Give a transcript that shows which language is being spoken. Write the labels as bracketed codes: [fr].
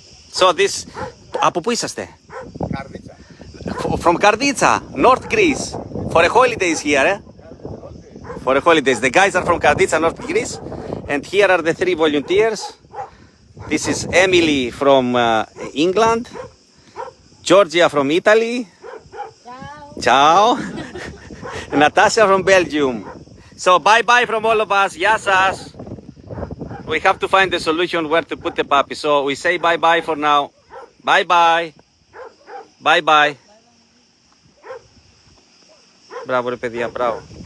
[en] So this, [el] από πού είσαστε? Καρδίτσα. [en] From Karditsa, North Greece. For a holidays here, For a holidays. The guys are from Karditsa, North Greece. And here are the 3 volunteers. This is Emily from England. Georgia from Italy. Ciao. Natasha from Belgium. So bye-bye from all of us. [el] Γεια σας. [en] We have to find a solution where to put the puppy. So we say bye-bye for now. Bye-bye. Bye-bye. [el] Μπράβο ρε παιδιά, μπράβο.